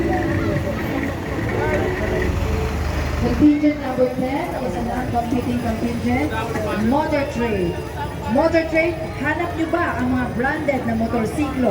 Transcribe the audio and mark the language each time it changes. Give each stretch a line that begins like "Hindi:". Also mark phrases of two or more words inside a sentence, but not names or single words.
English: Contingent number 10 is a non-competing contingent children, motor trade. Motor trade,
Filipino: hanap nyo ba ang mga branded na motorsiklo?